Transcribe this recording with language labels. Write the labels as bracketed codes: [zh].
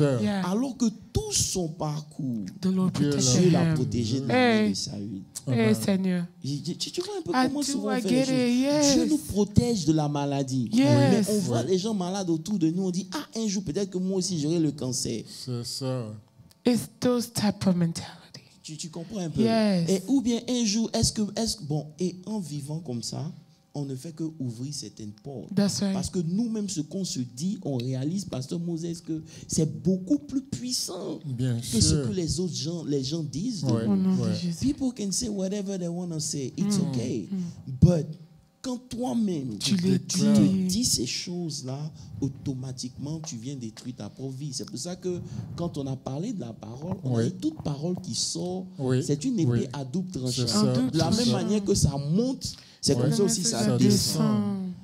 [fr] Alors que tout son parcours, Dieu l'a protégé de la main de Saül. Seigneur. Tu vois un peu comment souvent on fait les choses. Dieu nous protège de la maladie. Mais on voit les gens malades autour de nous, on dit, un jour peut-être que moi aussi j'aurai le cancer. C'est ça. [en] It's those type of mentality. [fr] Tu comprends un peu? Et, ou bien un jour, et en vivant comme ça, on ne fait que ouvrir certaines portes. Parce que nous-mêmes, ce qu'on se dit, on réalise, Pasteur Moses, que c'est beaucoup plus puissant que ce que les gens disent. [en] People can say whatever they want to say. It's okay. [fr] But quand toi-même tu dis ces choses-là, automatiquement, tu viens détruire ta propre vie. C'est pour ça que quand on a parlé de la parole, on a dit toute parole qui sort, c'est une épée à double tranchant. De la même manière que ça monte, c'est comme ça aussi ça descend.